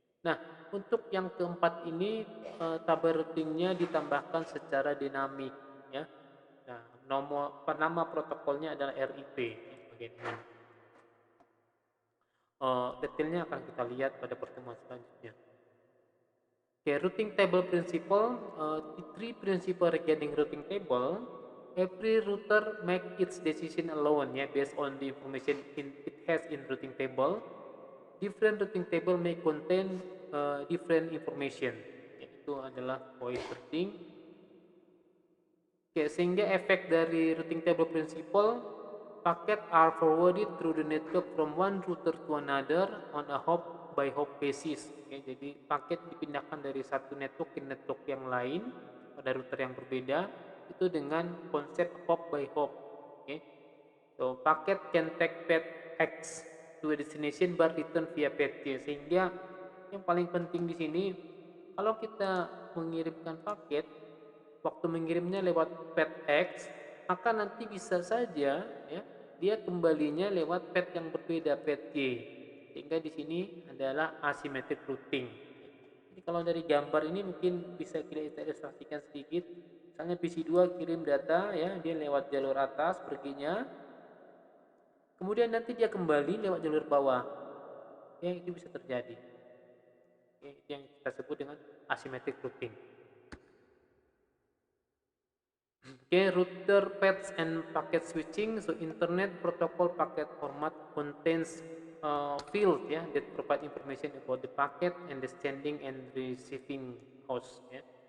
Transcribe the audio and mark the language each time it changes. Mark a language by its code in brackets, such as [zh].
[id] Nah untuk yang keempat ini tabel routingnya ditambahkan secara dinamik. Ya. Nah nama protokolnya adalah RIP. Ya, bagian ini. Detailnya akan kita lihat pada pertemuan selanjutnya. [en] Okay, routing table principle, the three principle regarding routing table. Every router make its decision alone, yeah, based on the information it has in routing table. Different routing table may contain different information. [id] Ya, itu adalah poin penting. [en] Okay, [id] sehingga efek dari [en] routing table principle, packet are forwarded through the network from one router to another on a hop by hop basis. [id] Okay, jadi paket dipindahkan dari satu network ke network yang lain pada router yang berbeda itu dengan konsep hop by hop. [en] Okay. So packet can take path X to a destination but return via path Y. [id] Sehingga yang paling penting di sini kalau kita mengirimkan paket, waktu mengirimnya lewat path X, maka nanti bisa saja ya dia kembalinya lewat path yang berbeda, path Y. Sehingga di sini adalah asymmetric routing. Jadi kalau dari gambar ini mungkin bisa kita ilustrasikan sedikit. Misalnya PC2 kirim data ya, dia lewat jalur atas perginya. Kemudian nanti dia kembali lewat jalur bawah. Ya, itu bisa terjadi. Ya, itu yang kita sebut dengan asymmetric routing. [en] Okay, router paths and packet switching. So internet protocol packet format contains field ya, that provide information about the packet and the sending and receiving host ya.